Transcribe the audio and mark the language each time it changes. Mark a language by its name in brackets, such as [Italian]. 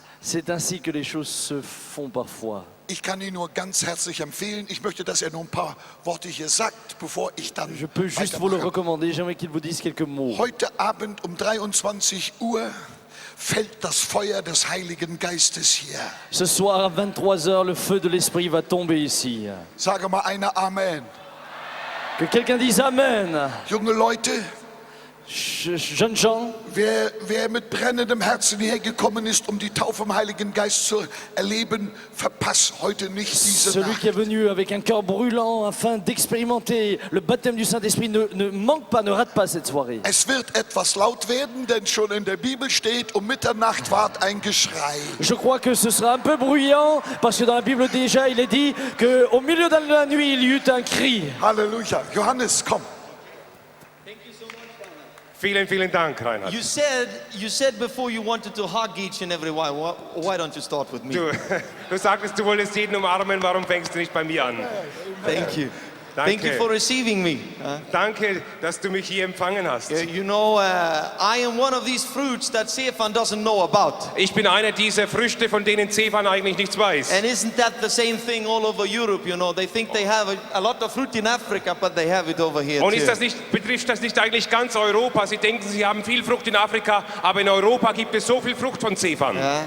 [French] C'est ainsi que les choses se font parfois. [German] Ich kann ihn nur ganz herzlich empfehlen. Ich möchte, dass er nur ein paar Worte hier sagt, bevor ich dann [French] Je peux juste vous le [German] weitermache. [French] recommander. J'aimerais qu'il vous dise quelques mots. [German] Heute Abend um 23 Uhr fällt das Feuer des Heiligen Geistes hier. [French] Ce soir à 23h, le feu de l'Esprit va tomber ici. [German] Sage mal einer Amen. [French] Que quelqu'un dise Amen. [German] Junge Leute, [French] Jeunes gens, [German] wer mit brennendem Herzen hierher gekommen ist, um die Taufe im Heiligen Geist zu erleben, verpasst heute nicht diese [French] celui [German] Nacht. [French] qui est venu avec un cœur brûlant afin d'expérimenter le baptême du Saint-Esprit ne manque pas, ne rate pas cette soirée. [German] Es wird etwas laut werden, denn schon in der Bibel steht, um Mitternacht ward ein Geschrei. [French] Je crois que ce sera un peu bruyant parce que dans la Bible déjà il est dit qu'au milieu de la nuit il y eut un cri. [German] Halleluja. Johannes, komm. Vielen Dank, Reinhard. [English] You said before you wanted to hug each and every one. Why don't you start with me? [German] Du sagtest, du wolltest jeden umarmen, warum fängst du nicht bei mir an? [English] Thank you. Thank you for receiving me. [German] Danke, dass du mich hier empfangen hast. [English] You know, I am one of these fruits that Stefan doesn't know about. [German] Ich bin einer dieser Früchte, von denen Stefan eigentlich nichts weiß. [English] And isn't that the same thing all over Europe? You know, they think they have a lot of fruit in Africa, but they have it over here [German] Und [English] too. [German] betrifft das nicht eigentlich ganz Europa? Sie denken, sie haben viel Frucht in Afrika, aber in Europa gibt es so viel Frucht von Stefan.